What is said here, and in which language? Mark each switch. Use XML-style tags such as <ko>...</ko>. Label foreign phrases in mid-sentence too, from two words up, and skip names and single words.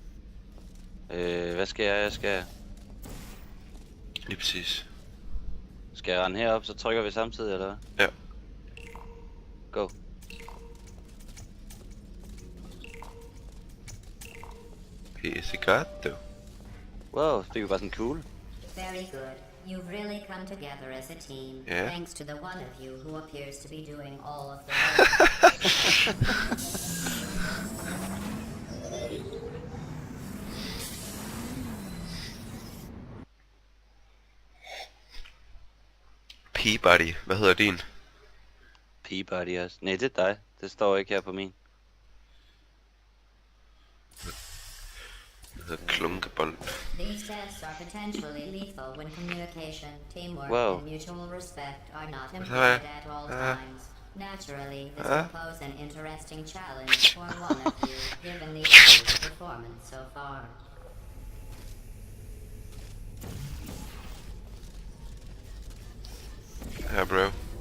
<da>Hvad skal jeg? Jeg skal... Lige præcis. Skal jeg rende herop, så trykker vi samtidig, eller hvad? Ja.</da> <en>Go. Pizzicato.</en> <da>Wow, fik vi bare sådan en kugle.</da> <en>Very good. You've really come together as a team, Yeah. thanks to the one of you who appears to be doing all of the work. Peabody.</en> <da>Hvad hedder din? Peabody også. Nej, det er dig. Det står ikke her på min. Den hedder Klunkebold.</da> <en>These tests are potentially lethal when communication, teamwork, Whoa. and mutual respect are not Sorry. employed at all times. Naturally, this will pose an interesting challenge for one of you, given the other's performance so far.</en> <da>Ja, bro.</da>